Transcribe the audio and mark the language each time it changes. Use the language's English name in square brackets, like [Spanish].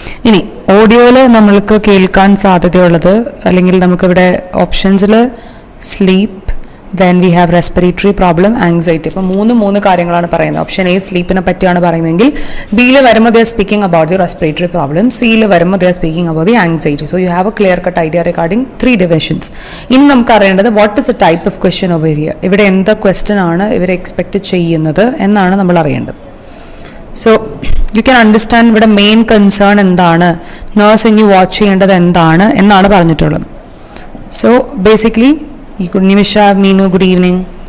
[Malayalam] ഇനി ഓഡിയോയിൽ നമ്മൾക്ക് കേൾക്കാൻ സാധ്യതയുള്ളത് അല്ലെങ്കിൽ നമുക്കിവിടെ ഓപ്ഷൻസിൽ sleep, [English] Then we have respiratory problem, anxiety. [Malayalam] അപ്പോൾ മൂന്ന് കാര്യങ്ങളാണ് പറയുന്നത്. ഓപ്ഷൻ എ സ്ലീപ്പിനെ പറ്റിയാണ് പറയുന്നതെങ്കിൽ ബിയിൽ വരുമ്പോൾ [English] they are speaking about the respiratory problem, [Malayalam] സിയിൽ വരുമ്പോൾ [English] they are speaking about the anxiety. So you have a clear cut idea regarding 3 divisions. [Malayalam] ഇനി നമുക്ക് അറിയേണ്ടത് [English] what is the type of question over here. [Malayalam] ഇവിടെ എന്ത് ക്വസ്റ്റ്യൻ ആണ് ഇവർ expect ചെയ്യുന്നത് എന്നാണ് നമ്മൾ അറിയേണ്ടത്. സോ യു ക്യാൻ അണ്ടർസ്റ്റാൻഡ് ഇവിടെ മെയിൻ കൺസേൺ എന്താണ്, നേഴ്സ് ഇനി വാച്ച് ചെയ്യേണ്ടത് എന്താണ് എന്നാണ് പറഞ്ഞിട്ടുള്ളത്. സോ ബേസിക്കലി നിമിഷ, മീനു, ഗുഡ് ഈവനിങ്.